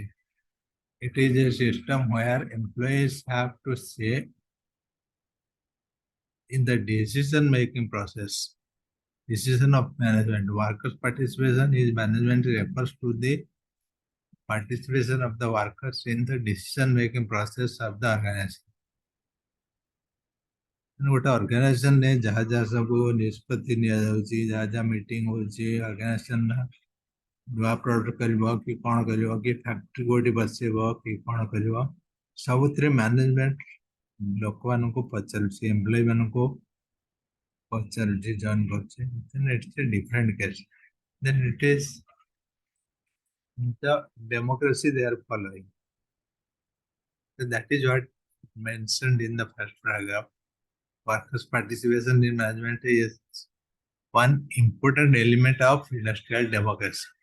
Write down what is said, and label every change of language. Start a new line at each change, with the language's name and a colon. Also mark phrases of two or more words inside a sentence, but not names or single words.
English: It is a system where employees have to say in the decision making process. Decision of management. Workers' participation is management refers to the participation of the workers in the decision making process of the organization.
Odia: ଗୋଟେ ଅର୍ଗାନାଇଜେସନରେ ଯାହା ଯାହା ସବୁ ନିଷ୍ପତ୍ତି ନିଆଯାଉଛି, ଯାହା ଯାହା ମିଟିଂ ହେଉଛି, ଅର୍ଗାନାଇଜେସନ ନୂଆ ପ୍ରଡକ୍ଟ କରିବ କି କ'ଣ କରିବ, କି ଫ୍ୟାକ୍ଟ୍ରି କୋଉଠି ବସେଇବ କି କ'ଣ କରିବ, ସବୁଥିରେ ମ୍ୟାନେଜମେଣ୍ଟ ଲୋକମାନଙ୍କୁ ପଚାରୁଛି, ଏମ୍ପ୍ଲୟି ମାନଙ୍କୁ ପଚାରୁଛି, ଜଏନ୍ କରୁଛି।
English: then it's a different case. Then it is the democracy they are following. So that is what mentioned in the first paragraph. Workers' participation in management is one important element of industrial democracy.